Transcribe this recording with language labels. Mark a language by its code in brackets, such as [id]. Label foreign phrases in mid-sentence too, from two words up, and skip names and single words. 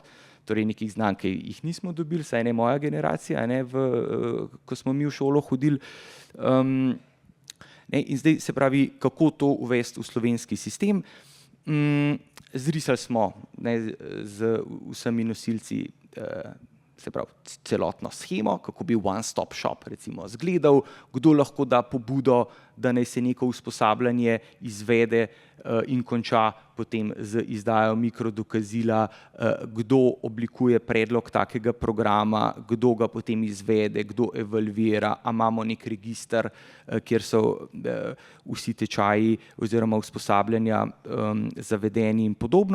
[sl] Torej nekih znanj, ki jih nismo dobili, saj ne moja generacija, ko smo mi v šolo hodili. In zdaj se pravi, kako to uvesti v slovenski sistem. Zrisali smo z vsemi nosilci, se pravi, celotno shemo, kako bi [en] one-stop shop [sl] recimo izgledal, kdo lahko da pobudo, da naj se neko usposabljanje izvede in konča potem z izdajo mikrodokazila, kdo oblikuje predlog takega programa, kdo ga potem izvede, kdo evalvira, a imamo nek register, kjer so vsi tečaji oziroma usposabljanja zavedeni in podobno.